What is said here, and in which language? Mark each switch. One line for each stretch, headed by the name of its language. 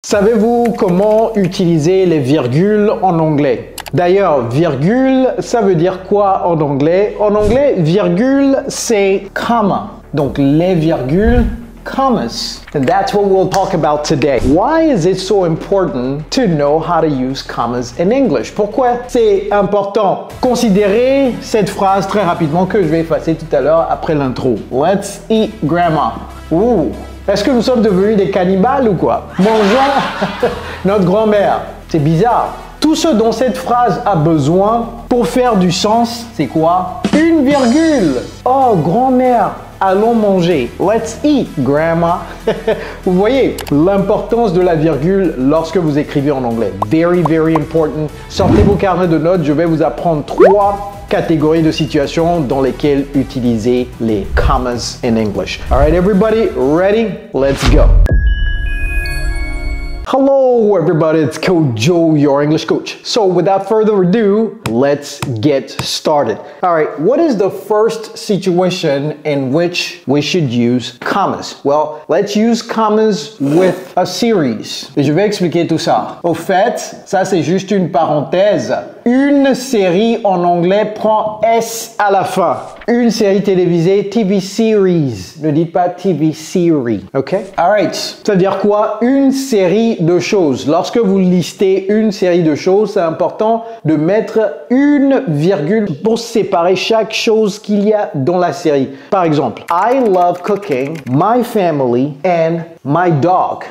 French: Savez-vous comment utiliser les virgules en anglais? D'ailleurs, virgule, ça veut dire quoi en anglais? En anglais, virgule, c'est comma. Donc, les virgules, commas.
English: And that's what we'll talk about today. Why is it so important to know how to use commas in English?
French: Pourquoi c'est important? Considérez cette phrase très rapidement que je vais effacer tout à l'heure après l'intro.
English: Let's eat grandma.
French: Ouh! Est-ce que nous sommes devenus des cannibales ou quoi? Mangeons notre grand-mère. C'est bizarre. Tout ce dont cette phrase a besoin pour faire du sens, c'est quoi? Une virgule. Oh, grand-mère, allons manger.
English: Let's eat, grandma.
French: Vous voyez l'importance de la virgule lorsque vous écrivez en anglais.
English: Very, very important.
French: Sortez vos carnets de notes. Je vais vous apprendre 3 catégories de situations dans lesquelles utiliser les commas
English: in English. All right, everybody, ready? Let's go. Hello everybody, it's Coach Joe, your English coach. So without further ado, let's get started. All right, what is the first situation in which we should use commas? Well, let's use commas with a series.
French: Et je vais expliquer tout ça. Au fait, ça c'est juste une parenthèse. Une série en anglais prend S à la fin. Une série télévisée, TV series. Ne dites pas TV series, ok? Alright, ça veut dire quoi? Une série de choses. Lorsque vous listez une série de choses, c'est important de mettre une virgule pour séparer chaque chose qu'il y a dans la série. Par exemple,
English: I love cooking, my family and my dog.